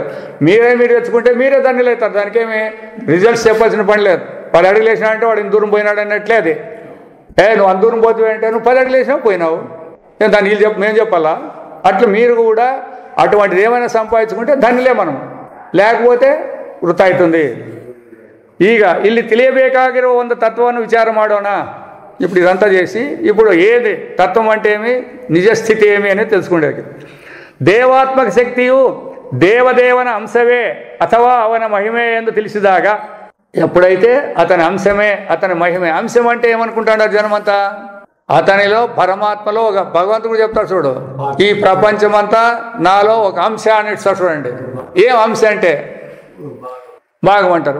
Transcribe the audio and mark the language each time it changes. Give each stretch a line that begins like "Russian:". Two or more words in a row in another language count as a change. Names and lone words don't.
Telugu: మీరు తెచ్చుకుంటే మీరే ధన్యులు అవుతారు. దానికేమి రిజల్ట్స్ చెప్పాల్సిన పని లేదు. 10 అడుగులు వేసినా అంటే వాడు ఇంత దూరం పోయినాడు అన్నట్లే అది. నువ్వు అంత దూరం పోతే అంటే నువ్వు 10 అడుగులు వేసినా పోయినావు, దాన్ని వీళ్ళు మేము చెప్పాలా? అట్లా మీరు కూడా అటువంటిది ఏమైనా సంపాదించుకుంటే ధన్యులే మనం, లేకపోతే వృథా అవుతుంది.
Kannada: ಈಗ ಇಲ್ಲಿ ತಿಳಿಯಬೇಕಾಗಿರುವ ಒಂದು ತತ್ವವನ್ನು ವಿಚಾರ ಮಾಡೋಣ.
Telugu: ఇప్పుడు ఇదంతా చేసి ఇప్పుడు ఏది తత్వం అంటే ఏమి, నిజస్థితి ఏమి అనేది తెలుసుకునేది.
Kannada: ದೇವಾತ್ಮಕ ಶಕ್ತಿಯು ದೇವದೇವನ ಅಂಶವೇ ಅಥವಾ ಅವನ ಮಹಿಮೆ ಎಂದು ತಿಳಿಸಿದಾಗ,
Telugu: ఎప్పుడైతే అతని అంశమే అతని మహిమే. అంశం అంటే ఏమనుకుంటాడు జనమంతా, అతనిలో పరమాత్మలో ఒక భగవంతుడు చెప్తాడు చూడు, ఈ ప్రపంచమంతా నాలో ఒక అంశ అని ఇస్తాడు చూడండి. ఏం అంశ అంటే భాగం అంటారు.